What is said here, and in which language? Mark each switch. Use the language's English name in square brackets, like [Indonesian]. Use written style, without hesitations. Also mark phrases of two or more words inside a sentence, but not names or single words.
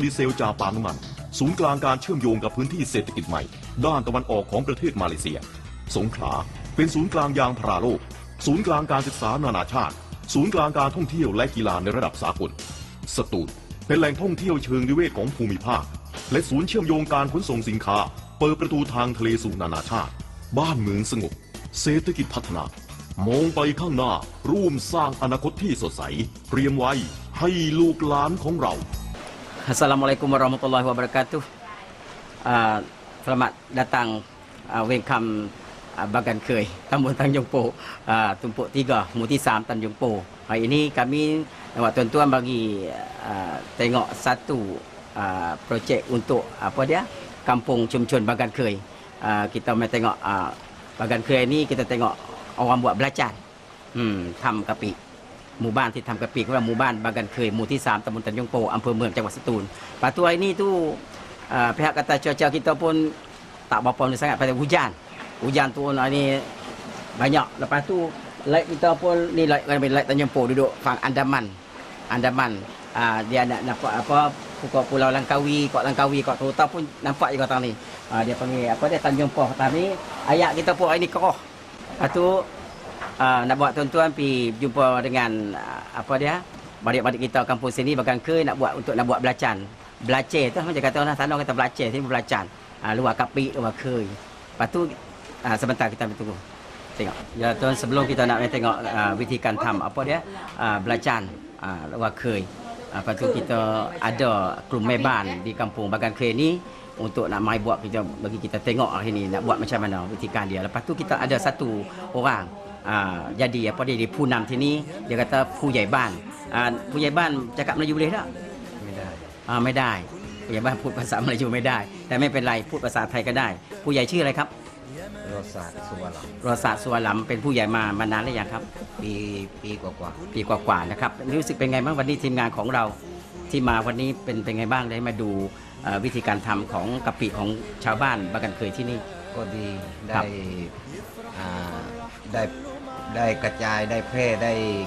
[Thai] ดีเซลจากปาล์มน้ำมันศูนย์กลางการเชื่อมโยงกับพื้นที่เศรษฐกิจใหม่ด้านตะวันออกของประเทศมาเลเซียสงขลาเป็นศูนย์กลางยางพาราโลกศูนย์กลางการศึกษานานาชาติศูนย์กลางการท่องเที่ยวและกีฬาในระดับสากลสตูลเป็นแหล่งท่องเที่ยวเชิงนิเวศของภูมิภาคและศูนย์เชื่อมโยงการขนส่งสินค้าเปิดประตูทางทะเลสู่นานาชาติบ้านเมืองสงบเศรษฐกิจพัฒนามองไปข้างหน้าร่วมสร้างอนาคตที่สดใสเตรียมไว้ให้ลูกหลานของเรา [Arabic] Assalamualaikum warahmatullahi wabarakatuh. [Malay] Selamat datang welcome Bagan Khơi, Tambun Tanjung Po, Tumpuk 3, Muti 3 Tanjung Po. Hari ini kami nak tuan-tuan bagi tengok satu projek untuk apa dia? Kampung Chumchun Bagan Khơi. Kita mai tengok Bagan Khơi ni kita tengok orang buat belacan. [Thai] ทำกะปิหมู่บ้านที่ทำกะปิก็ว่าหมู่บ้านบางกันเคยหมู่ที่ 3 ตำบลตันยงโปอำเภอเมืองจังหวัดสตูล [Malay] Lepas tu hari ni tu pihak kata cuaca kita pun tak berapa sangat pada hujan. Hujan turun hari ni banyak. Lepas tu laut kita pun ni laut Tanjung Po duduk fang Andaman. Dia nak nampak apa Pulau Langkawi, Kok Langkawi, Kok Terutama pun nampak juga tang ni. Dia panggil apa dia Tanjung Po. Tadi ayat kita pun hari ni keroh. Lepas tu nak buat tuan-tuan pergi jumpa dengan apa dia badik-badik kita kampung sini Bagan Khơi nak buat belacan. Belacer tu macam kata orang sana kata belacer sini belacan. Luar kapi luar khơi. Lepas tu sebentar kita tunggu. Tengok. Ya tuan sebelum kita nak tengok [Thai] วิธีการ ทำ [Malay] apa dia belacan luar khơi. Lepas tu kita ada klub meban di kampung Bagan Khơi ni untuk nak mai buat kita bagi kita tengok hari ni nak buat macam mana วิธีการ dia. Lepas tu kita ada satu orang jadi apa dia di Punam sini dia kata [Thai] ผู้ใหญ่บ้าน ผู้ใหญ่บ้าน [Malay] cakap Melayu boleh tak? [Thai] ไม่ได้ ผู้ใหญ่บ้านพูดภาษามาลายูไม่ได้แต่ไม่เป็นไรพูดภาษาไทยก็ได้ผู้ใหญ่ชื่ออะไรครับโรสาสุวรรณโรสาสุวรรณเป็นผู้ใหญ่มานานหรือยังครับปีกว่านะครับรู้สึกเป็นไงบ้างวันนี้ทีมงานของเราที่มาวันนี้เป็นไงบ้างได้มาดูวิธีการทำของกะปิของชาวบ้านบากันเคยที่นี่ก็ดีได้กระจายได้แพร่ได้ก